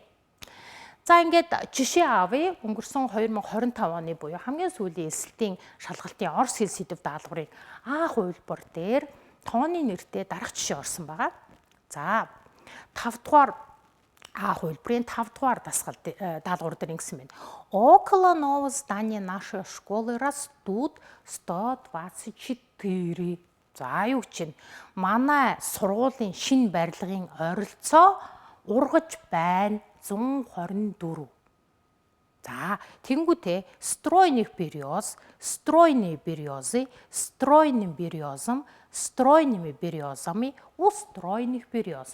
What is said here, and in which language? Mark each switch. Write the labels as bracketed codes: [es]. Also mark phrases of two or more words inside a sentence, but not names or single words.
[mn] За ингээд жишээ авъя. Өнгөрсөн 2025 оны буюу хамгийн сүүлийн эсэлтийн шалгалтын орос хэл сэдв даалгаврын А хувилбар дээр тооны нэртэй дараах жишээ орсон байгаа. За 5 дугаар А хувилбарын 5 дугаар даалгавар дээр ингэсэн байна. [ru] Около нового здания нашей школы растут 124. [mn] За юу чинь манай сургуулийн шинэ барилгын ойролцоо ургаж байна 124. [ru] За тэнгуүтэй стройных берез, стройные березы, стройным березам, стройными березами, у стройных берез.